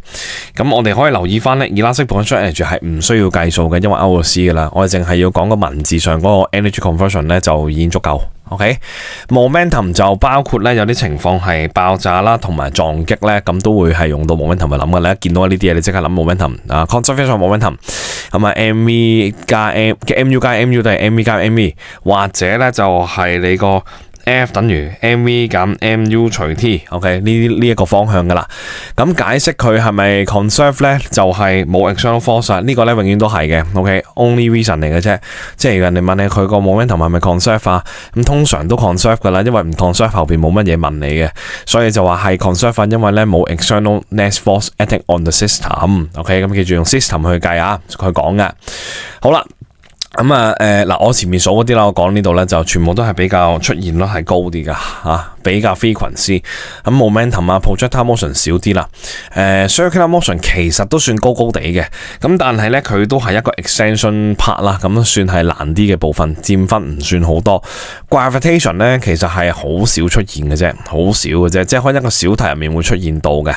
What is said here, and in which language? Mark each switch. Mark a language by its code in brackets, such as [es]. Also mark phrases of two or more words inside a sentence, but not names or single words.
[yue] 咁我哋可以留意翻咧 ， [en] elastic potential energy [yue] 係唔需要計數嘅，因為 OC 噶啦，我哋淨係要講個文字上嗰個 [en] energy conversion [yue] 咧就已經足夠。OK，momentum 就包括咧有啲情況係爆炸啦，同埋撞擊咧，咁都會係用到 momentum 去諗嘅。你一見到呢啲嘢，你即刻諗 momentum 啊 ， [en] conservation of momentum， [yue] 咁啊 mv 加 m 嘅 mu 加 mu 都係 mv 加 mv， 或者咧就係你個。F 等於 mv 減 mu 除 t，OK 呢一個方向噶啦。咁解釋佢係咪 conserve 咧，就係冇 [en] external force， [yue] 呢個咧永遠都係嘅。OK， [en] only reason [yue] 嚟嘅啫。即係人哋問你佢個 momentum 係咪 conserve 啊？咁通常都 conserve 噶啦，因為唔 conserve 後邊冇乜嘢問你嘅，所以就話係 conserve，因為咧冇 [en] external net force acting on the system。 [yue] OK， 咁記住用 system 去計啊，佢講嘅。好啦。咁嗱，我前面數嗰啲啦，我講呢度咧就全部都係比較出現率係高啲噶吓，比較 frequency。咁 momentum 啊 [en] projectile motion [yue] 少啲啦。 [en] circular motion [yue] 其實都算高高地嘅，咁但係咧佢都係一個 [en] extension part [yue] 啦，咁算係難啲嘅部分，佔分唔算好多。gravitation 咧其實係好少出現嘅啫，好少嘅啫，即係可能一個小題入面會出現到嘅。